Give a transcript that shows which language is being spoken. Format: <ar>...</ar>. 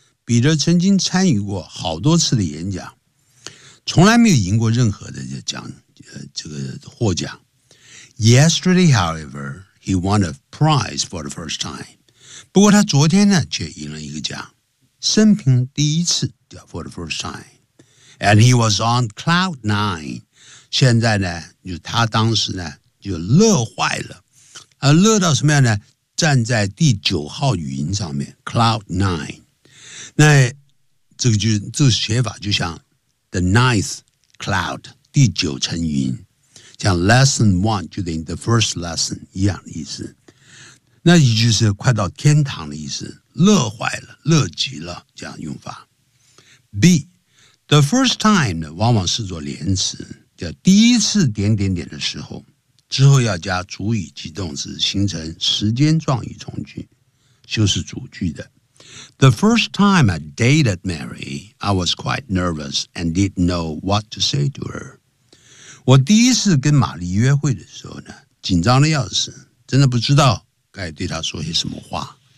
<zh>彼得曾经参与过好多次的演讲，从来没有赢过任何的奖，这个获奖。</zh> <en>Yesterday, however, he won a prize for the first time。</en> <zh>不过他昨天呢却赢了一个奖，生平第一次叫</zh> <en>for the first time。 And he was on cloud nine。</en> <zh>现在呢就他当时呢就乐坏了，乐到什么样呢？站在第九号云上面</zh> <en>cloud nine。</en> <zh>那这个就这个写法就像</zh> <en>The ninth cloud,</en> <zh>第九层云，像 lesson one 就等于</zh> <en>the first lesson</en> <zh>一样的意思。那也就是快到天堂的意思，乐坏了，乐极了，这样用法。 B, the first time 呢，往往是做连词，叫第一次点点点的时候，之后要加主语及动词，形成时间状语从句，就是主句的。</zh> <en>The first time I dated Mary, I was quite nervous and didn't know what to say to her.</en> <zh>我第一次跟玛丽约会的时候呢，紧张的要死，真的不知道该对她说些什么话。</zh>